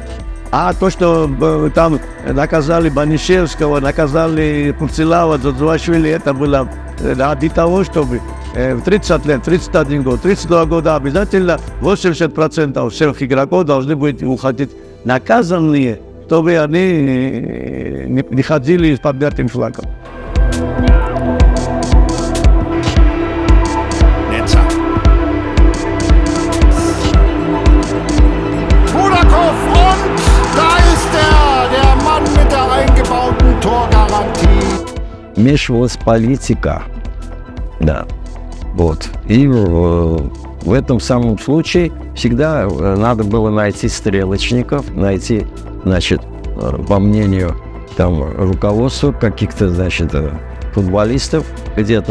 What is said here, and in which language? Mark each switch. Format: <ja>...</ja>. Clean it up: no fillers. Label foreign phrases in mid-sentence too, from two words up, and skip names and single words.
<ru>А то, что там наказали Банишевского, наказали Пурцилава, Дзуашвили, это было ради того, чтобы в 30 лет, 31 год, 32 года обязательно 80% всех игроков должны быть уходить наказанные, чтобы они не ходили с поднятым флагом.</ru> <de>Budakov und da ist der Mann mit der eingebauten Torgarantie.</de> <ru>Вмешивалась политика. Да. Вот. И в этом самом случае всегда надо было найти стрелочников, найти, значит, по мнению там руководства каких-то, значит, футболистов где-то.</ru>